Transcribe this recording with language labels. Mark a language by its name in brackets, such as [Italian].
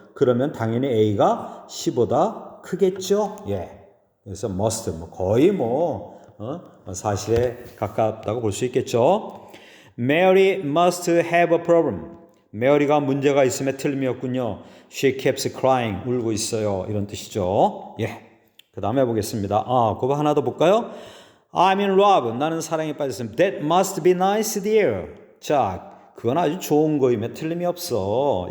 [Korean] 그러면 당연히 A가 C보다 크겠죠. 그래서 must 거의 사실에 가깝다고 볼 수 있겠죠. [English] Mary must have a problem. [Korean] 메어리가 문제가 있음에 틀림이 없군요. [English] She keeps crying. [Korean] 울고 있어요. 이런 뜻이죠. 그 다음에 보겠습니다. 그거 하나 더 볼까요? [English] I'm in love. [Korean] 나는 사랑에 빠졌습니다. [English] That must be nice, dear. [Korean] 자, 그건 아주 좋은 거임에 틀림이 없어.